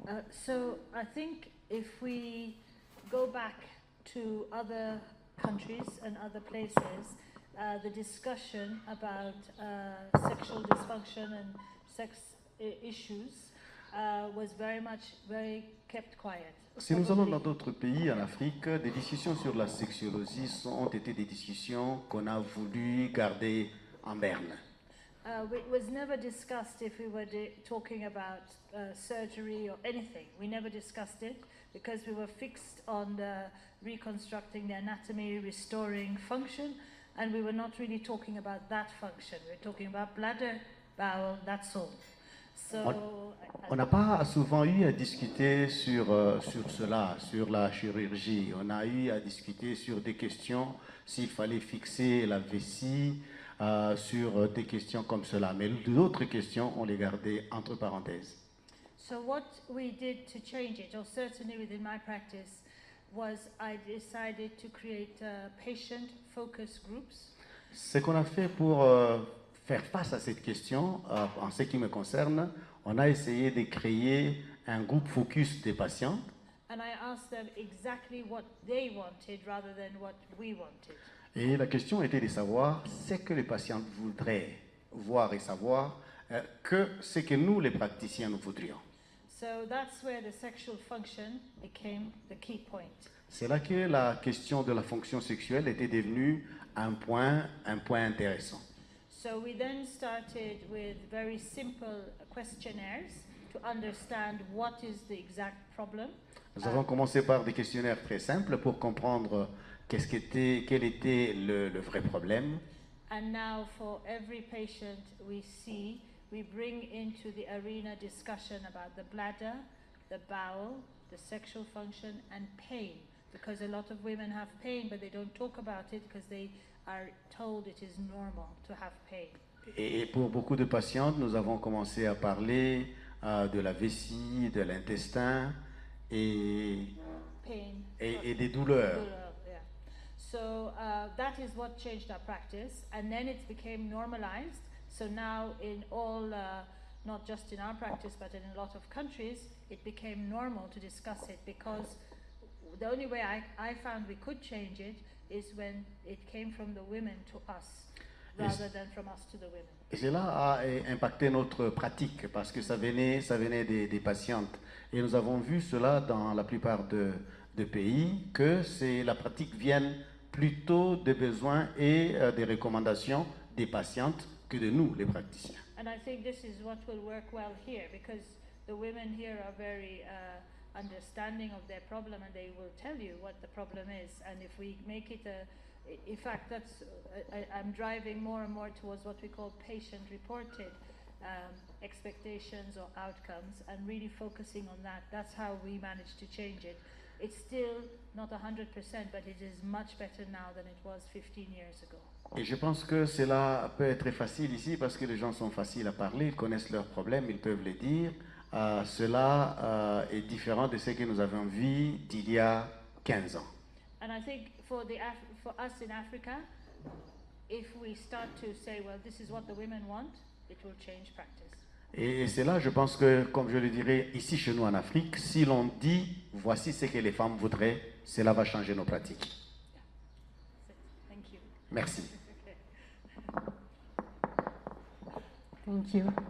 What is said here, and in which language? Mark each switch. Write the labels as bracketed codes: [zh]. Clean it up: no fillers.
[en] So I think if we go back to other countries and other places, the discussion about sexual dysfunction and sex issues was very kept quiet. [fr] Si nous allons dans d'autres pays en Afrique, des discussions sur la sexologie ont été des discussions qu'on a voulu garder en berne. [en] It was never discussed if we were talking about surgery or anything. We never discussed it because we were fixed on reconstructing the anatomy, restoring function, and we were not really talking about that function. We were talking about bladder, bowel, that's all. [fr] On n'a pas souvent eu à discuter sur cela, sur la chirurgie. On a eu à discuter sur des questions, s'il fallait fixer la vessie, sur des questions comme cela. Mais d'autres questions, on les gardait entre parenthèses. [en] So what we did to change it, or certainly within my practice, was I decided to create patient focus groups. [fr] Ce qu'on a fait pour faire face à cette question, en ce qui me concerne, on a essayé de créer un groupe focus des patients. [en] And I asked them exactly what they wanted rather than what we wanted. [fr] Et la question était de savoir ce que les patients voudraient voir et savoir que ce que nous, les praticiens, nous voudrions. [en] So that's where the sexual function became the key point. [fr] C'est là que la question de la fonction sexuelle était devenue un point intéressant. [en] So we then started with very simple questionnaires to understand what is the exact problem. [fr] Nous avons commencé par des questionnaires très simples pour comprendre quel était le vrai problème. [en] And now for every patient we bring into the arena discussion about the bladder, the bowel, the sexual function and pain. Because a lot of women have pain, but they don't talk about it because they are told it is normal to have pain. [fr] Et pour beaucoup de patientes, nous avons commencé à parler de la vessie, de l'intestin et des douleurs. Yeah. [en] So that is what changed our practice, and then it became normalized. So now in all, not just in our practice, but in a lot of countries, it became normal to discuss it because the only way I found we could change it is when it came from the women to us, rather than from us to the women. [fr] Et cela a impacté notre pratique parce que ça venait des patientes. Et nous avons vu cela dans la plupart de pays, que la pratique vienne plutôt des besoins et des recommandations des patientes que de nous, les praticiens. [en] And I think this is what will work well here because the women here are very understanding of their problem and they will tell you what the problem is, and if we make it in fact that's I'm driving more and more towards what we call patient reported expectations or outcomes and really focusing on that. That's how we managed to change it. It's still not 100%, but it is much better now than it was 15 years ago. [fr] Et je pense que cela peut être facile ici parce que les gens sont faciles à parler, ils connaissent leurs problèmes, ils peuvent les dire. Cela est différent de ce que nous avons vu d'il y a 15 ans. [en] And I think for us in Africa, if we start to say, well, this is what the women want, it will change practice. [fr] Et c'est là, je pense que, comme je le dirais ici chez nous en Afrique, si l'on dit, voici ce que les femmes voudraient, cela va changer nos pratiques. [en] Yeah. Thank you. [fr] Merci. [en] Thank you.